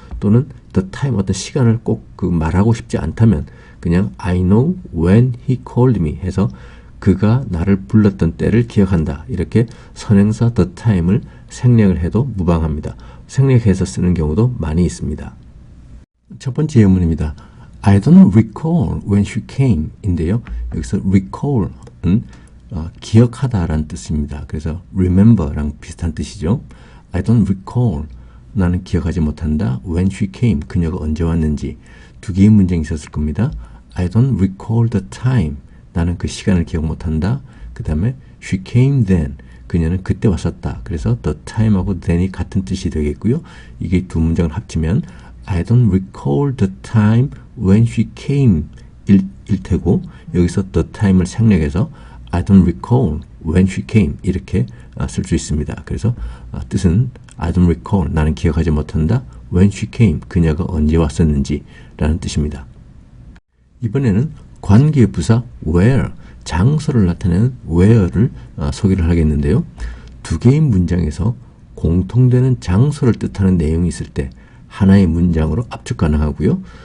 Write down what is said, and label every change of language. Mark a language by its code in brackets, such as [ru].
[ko] 또는 the time 어떤 시간을 꼭 그 말하고 싶지 않다면 그냥 I know when he called me 해서 그가 나를 불렀던 때를 기억한다. 이렇게 선행사 the time을 생략을 해도 무방합니다. 생략해서 쓰는 경우도 많이 있습니다. 첫 번째 예문입니다. [en] I don't recall when she came 인데요. [ko] 여기서 recall은 기억하다라는 뜻입니다. 그래서 remember랑 비슷한 뜻이죠. I don't recall 나는 기억하지 못한다. When she came 그녀가 언제 왔는지 두 개의 문장이 있었을 겁니다. I don't recall the time 나는 그 시간을 기억 못한다. 그 다음에 she came then 그녀는 그때 왔었다. 그래서 the time하고 then이 같은 뜻이 되겠고요. 이게 두 문장을 합치면 I don't recall the time [en] when she came 일 테고 여기서 the time을 생략해서 I don't recall when she came 이렇게 쓸 수 있습니다. [ko] 그래서 뜻은 I don't recall 나는 기억하지 못한다. when she came 그녀가 언제 왔었는지 라는 뜻입니다. 이번에는 관계부사 where 장소를 나타내는 where를 소개를 하겠는데요. 두 개의 문장에서 공통되는 장소를 뜻하는 내용이 있을 때 하나의 문장으로 압축 가능하고요.